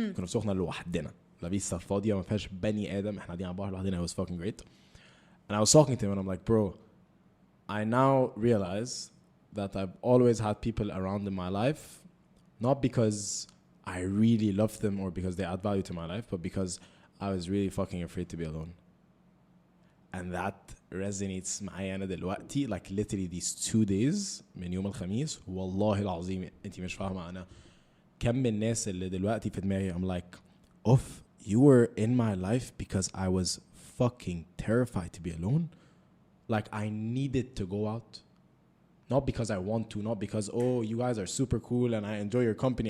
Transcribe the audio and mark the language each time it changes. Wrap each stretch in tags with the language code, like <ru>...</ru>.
<ar>كنا في سخنة لوحدنا. لا بيسا فاضية, ما فيهاش بني آدم. احنا قاعدين على البحر لوحدنا.</ar> <en>It was fucking great. And I was talking to him and I'm like, bro, I now realize that I've always had people around in my life, not because I really love them or because they add value to my life, but because I was really fucking afraid to be alone. And that resonates</en> <ar>معايا أنا دلوقتي.</ar> <en>Like literally these 2 days</en> <ar>من يوم الخميس, والله العظيم انتي مش فاهمة أنا كم الناس اللي دلوقتي في دماغي.</ar> <en>I'm like, you were in my life because I was fucking terrified to be alone. Like I needed to go out. Not because I want to, not because, you guys are super cool and I enjoy your company.</en>